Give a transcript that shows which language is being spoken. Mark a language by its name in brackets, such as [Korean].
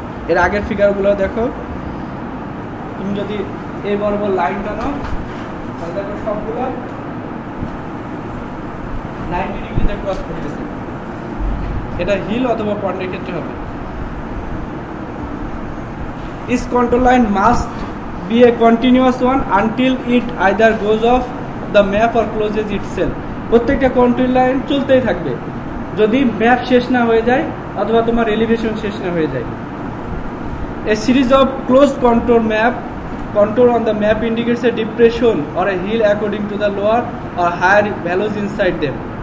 [Bangla] এর আগের ফিগারগুলো দেখো, তুমি যদি এই বরাবর লাইনটা নাও তাহলে দেখো সবগুলো ক্রস করতেছে, এটা হিল অথবা পয়েন্টের ক্ষেত্রে হবে। [English] Each contour line must be a continuous one until it either goes off the map or closes itself. [Bangla] প্রত্যেকটা কন্ট্রোল লাইন চলতেই থাকবে যদি ম্যাপ শেষ না হয়ে যায় অথবা তোমার এলিভেশন শেষ না হয়ে যায়। [English] A series of closed contour on the map indicates a depression or a hill according to the lower or higher values inside them.